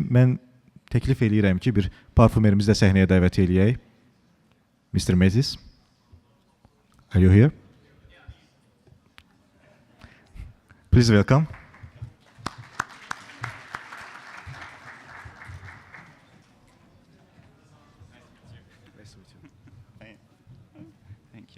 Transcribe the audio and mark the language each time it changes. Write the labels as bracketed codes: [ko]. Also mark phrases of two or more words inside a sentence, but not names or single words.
[az] Mən təklif eləyirəm ki, bir parfümerimizi də səhnəyə dəvət eləyək. [en] Mr. Metis, are you here? Please welcome. Thank you.